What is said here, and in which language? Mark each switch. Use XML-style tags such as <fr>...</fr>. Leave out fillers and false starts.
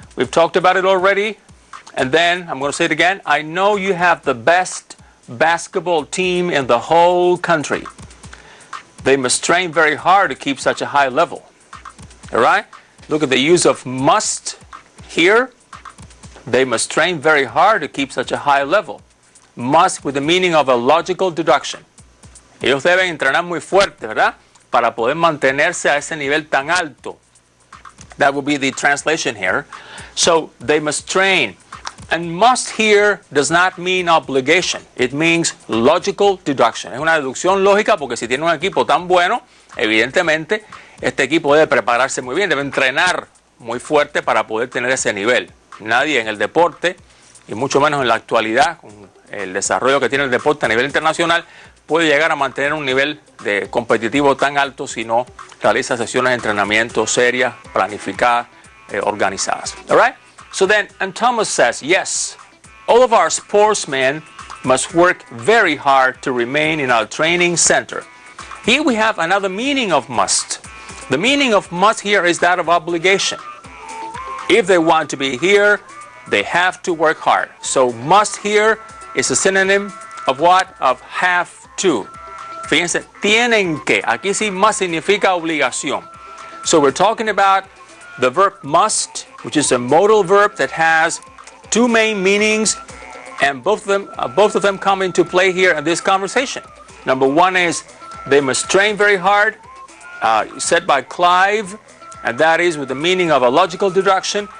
<en>We've talked about it already. And then, I'm going to say it again, I know you have the best basketball team in the whole country. They must train very hard to keep such a high level. All right? Look at the use of must here. They must train very hard to keep such a high level. Must with the meaning of a logical deduction.</en> <es>Ellos deben entrenar muy fuerte, ¿verdad? Para poder mantenerse a ese nivel tan alto.</es> <en>That will be the translation here. So they must train. And must here does not mean obligation. It means logical deduction.</en> <es>Es una deducción lógica porque si tiene un equipo tan bueno, evidentemente este equipo debe prepararse muy bien, debe entrenar muy fuerte para poder tener ese nivel. Nadie en el deporte, y mucho menos en la actualidad, con el desarrollo que tiene el deporte a nivel internacional, puede llegar a mantener un nivel de competitivo tan alto si no realiza sesiones de entrenamiento serias, planificadas, organizadas.</es> <en>All right? So then, and Thomas says, yes, all of our sportsmen must work very hard to remain in our training center. Here we have another meaning of must. The meaning of must here is that of obligation. If they want to be here, they have to work hard. So must here is a synonym of what? Of have to.</en> <es>Fíjense, tienen que. Aquí sí must significa obligación.</es> <en>So we're talking about the verb must, which is a modal verb that has two main meanings, and both of them come into play here in this conversation. Number one is they must train very hard, said by Clive, and that is with the meaning of a logical deduction.</en>